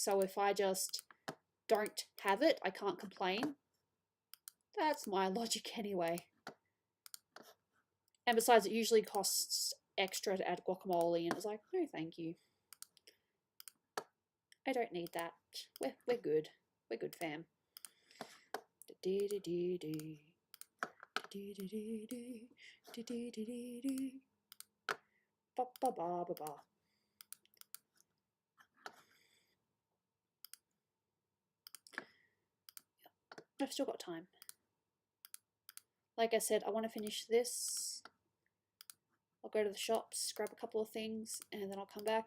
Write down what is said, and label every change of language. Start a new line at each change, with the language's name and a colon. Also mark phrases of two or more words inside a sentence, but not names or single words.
English: So if I just don't have it, I can't complain. That's my logic anyway. And besides, it usually costs extra to add guacamole, and it's like, no thank you. I don't need that. We're good. We're good, fam. Ba ba ba ba ba. I've still got time. Like I said, I want to finish this. I'll go to the shops, grab a couple of things, and then I'll come back.